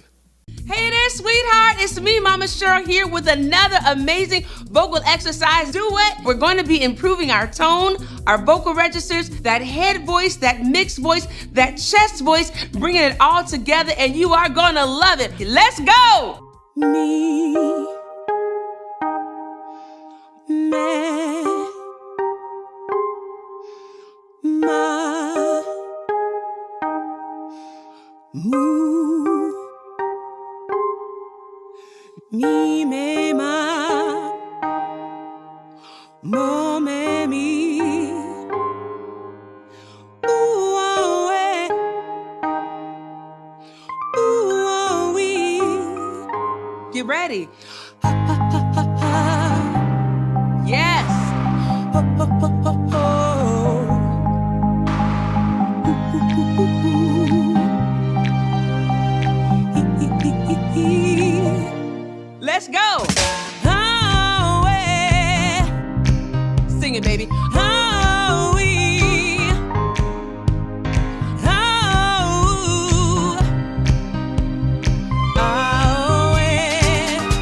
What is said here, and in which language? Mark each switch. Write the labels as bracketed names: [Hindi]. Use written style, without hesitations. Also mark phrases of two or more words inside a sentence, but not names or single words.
[English] Hey there, sweetheart. It's me, Mama Cheryl, here with another amazing vocal exercise duet. We're going to be improving our tone, our vocal registers, that head voice, that mixed voice, that chest voice, bringing it all together, and you are going to love it. Let's go. Me, me, ma, moo. Mi, me, ma, mo, me, mi. Ooh, oh, eh. Ooh, oh, wee. Get ready. Ha, ha, ha, ha, ha. Yes. Ho, ho, ho, ho, ho. Ooh, ooh, ooh, ooh, ooh. Hee, hee, hee, hee, hee. Let's go. Oh, yeah. Sing it, baby. Oh, we. Oh, oh, yeah.